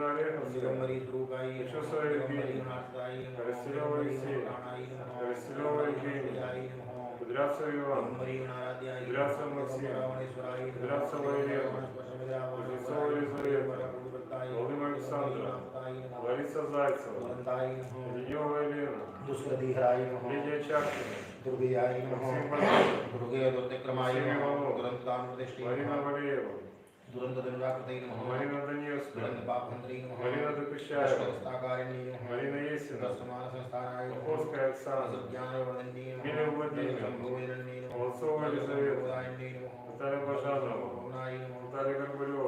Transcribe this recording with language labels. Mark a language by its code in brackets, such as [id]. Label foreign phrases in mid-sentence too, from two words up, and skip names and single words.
[ru] Олеговская, Чусова Евгения, Коростелева Алексей, Коростелева Евгения, Кудрявцев Иван, Кудрявцев Максим, Кудрявцева Елена, Кузнецова Елизавета, Владимир Александра, Лариса Зайцева, Леднева Елена, Лидия Чаркина, Максим Базаров, Максим Иванов, Марина Валеева, [sa] दुरंतदुर्गाकृतै नमः [ru] Марина Даниловская, [sa] दुरंतपापहन्त्रै नमः [ru] Марина Докучаева, [sa] कृष्णस्ताकारिण्यै नमः [ru] Марина Есина, [sa] दर्शमानसंस्थानाय नमः [ru] Охотская Оксана, [sa] ज्ञानवर्धन्यै नमः [ru] Миля Владимир, [sa] शम्भुवेदन्यै नमः [ru] Молодцова Елизавета, [sa] दायिन्यै नमः [ru] Наталья Бажанова, [sa] ओमनाय नमः [ru] Наталья Горбулева,